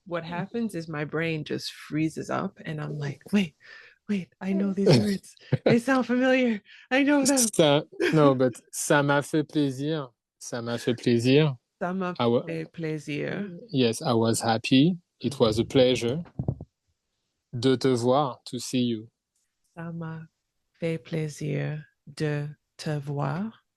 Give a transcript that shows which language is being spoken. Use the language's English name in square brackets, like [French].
[English] What happens is my brain just freezes up and I'm like, wait, I know these words. They sound familiar. I know them. No, but [French] ça m'a fait plaisir. Ça m'a fait plaisir. Ça m'a [English] I wa- [French] fait plaisir. [English] yes, I was happy. It was a pleasure [French] de te voir, [English] to see you. [French] Ça m'a fait plaisir de te voir.